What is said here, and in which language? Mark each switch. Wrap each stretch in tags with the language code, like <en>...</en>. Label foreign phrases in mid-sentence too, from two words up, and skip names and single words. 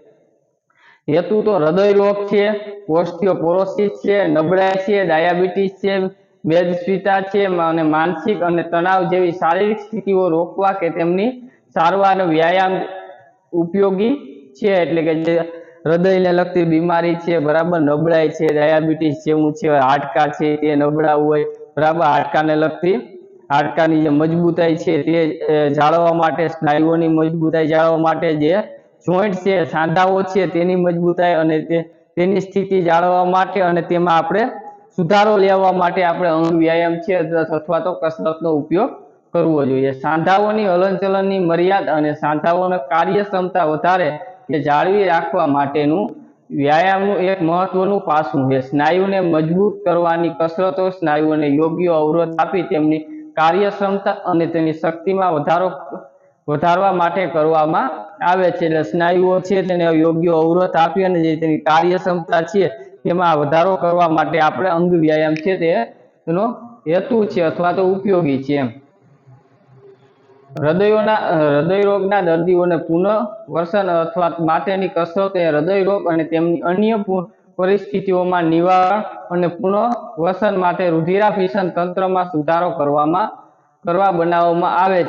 <gu>હેતુ તો હૃદય રોગ છે, ઑસ્ટિયોપોરોસિસ છે, નબળાઈ છે, ડાયાબિટીઝ છે, મેદસ્વિતા છે અને માનસિક અને તણાવ જેવી શારીરિક સ્થિતિઓ રોકવા કે તેમની સારવાર અને વ્યાયામ ઉપયોગી છે। એટલે કે જે હૃદયને લગતી બીમારી છે, બરાબર, નબળાઈ છે, ડાયાબિટીઝ જેવું છે, હાડકા છે તે નબળા હોય, બરાબર, હાડકાને લગતી હાડકાની જે મજબૂતાઈ છે તે જાળવવા માટે, સ્નાયુઓની મજબૂતાઈ જાળવવા માટે જે જોઇન્ટ છે, સાંધાઓ છે તેની મજબૂતાઈ અને તેની સ્થિતિ જાળવવા માટે અને તેમાં આપણે સુધારો લેવા માટે આપણે અંગ વ્યાયામ છે અથવા તો કસરતનો ઉપયોગ કરવો જોઈએ। સાંધાઓની હલનચલનની મર્યાદા અને સાંધાઓની કાર્યક્ષમતા વધારે કે જાળવી રાખવા માટેનું વ્યાયામનું એક મહત્વનું પાસું છે। સ્નાયુને મજબૂત કરવાની કસરતો સ્નાયુઓને યોગ્ય અવરોધ આપી તેમની કાર્યક્ષમતા અને તેની શક્તિમાં વધારવા માટે કરવામાં આવે છે। એટલે સ્નાયુઓ છે તેને યોગ્ય અવરોધ આપી અને જે તેની કાર્યક્ષમતા છે તેમાં વધારો કરવા માટે આપણે અંગ વ્યાયામ છે તેનો હેતુ છે અથવા તો ઉપયોગી છે। હૃદય રોગના દર્દીઓને પુનર્વસન અથવા માટેની કસરત એ હૃદય રોગ અને તેમની અન્ય પરિસ્થિતિઓમાં નિવારણ અને પુનર્વસન માટે રુધિરાભિસરણ તંત્રમાં સુધારો કરવા બનાવવામાં આવે છે।</gu>